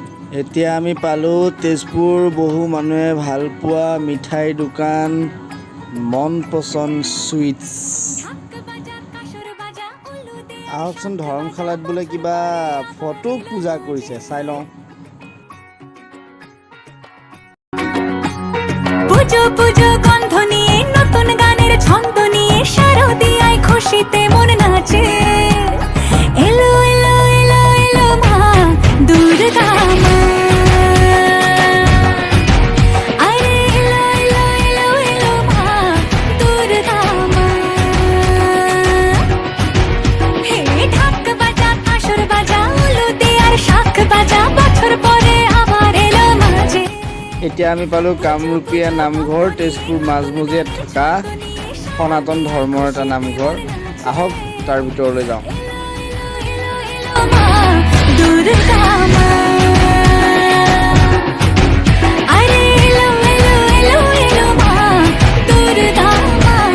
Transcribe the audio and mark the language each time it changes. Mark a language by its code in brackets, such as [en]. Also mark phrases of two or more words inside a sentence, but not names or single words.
[as] এতিয়া আমি পালোঁ তেজপুৰ বহু মানুহে ভাল পোৱা মিঠাই দোকান মন পচন্দ চুইটছ। আহকচোন ধৰ্মশালাত বোলে কিবা ফটো পূজা কৰিছে, চাই লওঁ। [bn] পুজো পুজো গন্ধ নিয়ে নতুন গানের ছন্দ নিয়ে শারদিয়ায় খুশিতে মন নাচে। এলো এলো এলো এলো মা দুর্গা মা। আরে এলো এলো এলো এলো মা দুর্গা মা। হে ঢাক বাজা কাসর বাজা উলু দে আর শাখ বাজা বছর পরে আবার এলো মাঝে। [as] এতিয়া আমি পালোঁ কামৰূপীয়া নামঘৰ তেজপুৰ মাজমজিয়াত থকা সনাতন ধৰ্মৰ এটা নামঘৰ। আহক তাৰ ভিতৰলৈ যাওঁ। [bn] দুর্গা মা। আরে এলো এলো এলো এলো মা দুর্গা মা।